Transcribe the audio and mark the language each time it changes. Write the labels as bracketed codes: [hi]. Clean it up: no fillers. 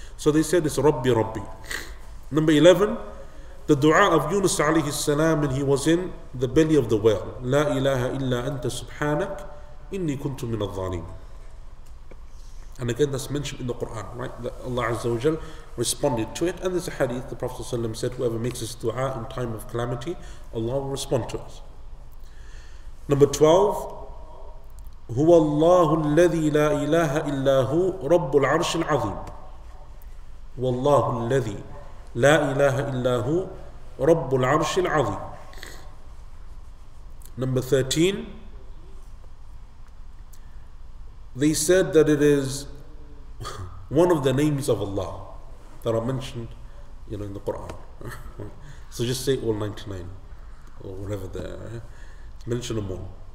[en] So they said it's Rabbi Rabbi. Number 11, the dua of Yunus alayhi salam when he was in the belly of the whale. [ar] La ilaha illa anta subhanak inni kuntu min al-dhalim. [en] And again, that's mentioned in the Quran, right? That Allah Azza wa Jal responded to it. And there's a hadith, the Prophet ﷺ said, whoever makes this dua in time of calamity, Allah will respond to us. Number 12, [ar] هو الله الذي لا إله إلا هو رب العرش العظيم. والله الذي لا إله إلا هو رب العرش العظيم. [en] Number 13, they said that it is one of the names of Allah that are mentioned, in the Quran. So just say all 99 or whatever there. Mention them all.